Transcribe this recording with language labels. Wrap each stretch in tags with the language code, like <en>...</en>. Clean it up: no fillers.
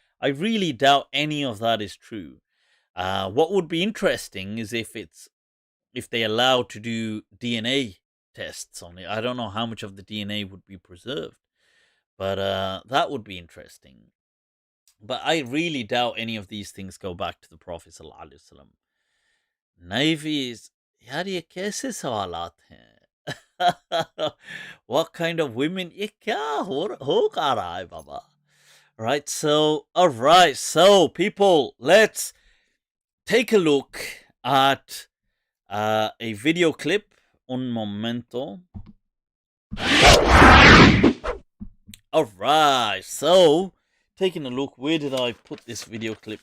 <en>I really doubt any of that is true. What would be interesting is if they allow to do DNA tests on it. I don't know how much of the DNA would be preserved, but that would be interesting. But I really doubt any of these things go back to the Prophet Sallallahu Alaihi Wasallam. Navy is,</en> <hi>यार ये कैसे सवालात हैं?</hi> <en>What kind of women?</en> <hi>ये क्या हो क्या रहा है बाबा?</hi> <en>Right, so, alright, so people, let's take a look at a video clip.</en> <es>Un momento.</es> <en>Alright, so, taking a look, where did I put this video clip?</en>